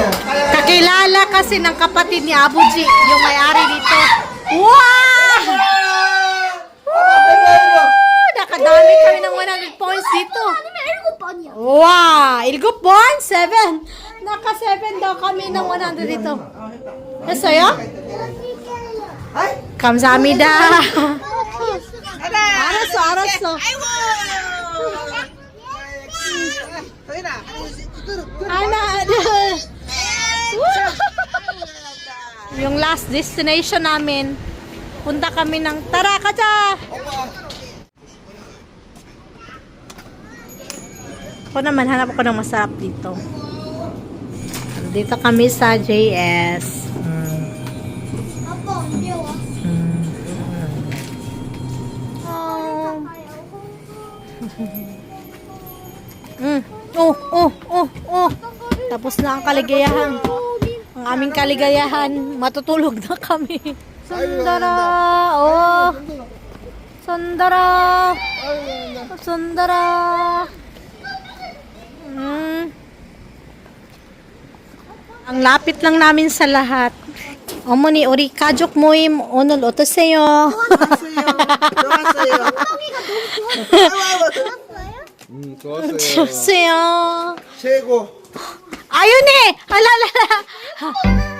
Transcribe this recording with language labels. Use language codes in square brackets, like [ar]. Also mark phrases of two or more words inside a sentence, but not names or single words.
[tl] Kakilala kasi ng kapatid ni Abu G, yung may-ari dito. Wow! Nakadami kami ng 100 points dito. Wow! 7 points? 7. Naka 7 daw kami ng 100 dito. Nasa'yo? [ko] 감사합니다. 알았어. 하나, 둘. [tl] Yung last destination namin. Punta kami ng tara, kaja! Ako naman, hanap ako ng masarap dito. Dito kami sa JS. [ko] 아빠 언제 와? [tl] Tapos na ang kaligayahan. Ang aming kaligayahan. Matutulog na kami. Sundara. Oh. Sundara. Sundara. Ang lapit lang namin sa lahat. [ko] 어머니 우리 가족 모임 오늘 어떠세요? 좋았어요. 좋았어요. 좋으세요. 최고. 아윤이! 알랄랄라!